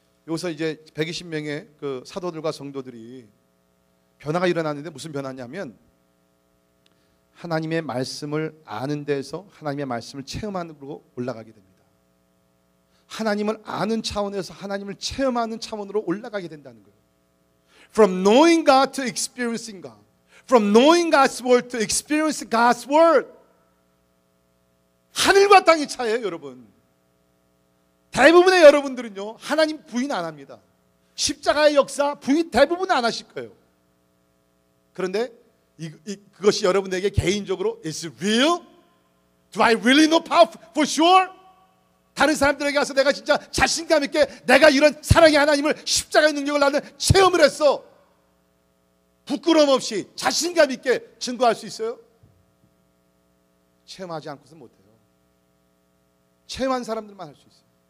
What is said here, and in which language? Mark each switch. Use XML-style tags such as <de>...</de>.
<ko>여기서 이제 120명의 그 사도들과 성도들이 변화가 일어났는데 무슨 변화냐면 하나님의 말씀을 아는 데에서 하나님의 말씀을 체험하는으로 올라가게 됩니다. 하나님을 아는 차원에서 하나님을 체험하는 차원으로 올라가게 된다는 거예요.</ko> <en>From knowing God to experiencing God. From knowing God's word to experience God's word.</en> <ko>하늘과 땅의 차이예요, 여러분. 대부분의 여러분들은요, 하나님 부인 안 합니다. 십자가의 역사 부인 대부분 안 하실 거예요. 그런데 그것이 여러분에게 개인적으로</ko> <en>Is it real? Do I really know power for sure?</en> <ko>다른 사람들에게 가서 내가 진짜 자신감 있게 내가 이런 사랑의 하나님을 십자가의 능력을 나는 체험을 했어. 부끄러움 없이 자신감 있게 증거할 수 있어요? 체험하지 않고서 못해요. 체험한 사람들만 할 수 있어요.</ko>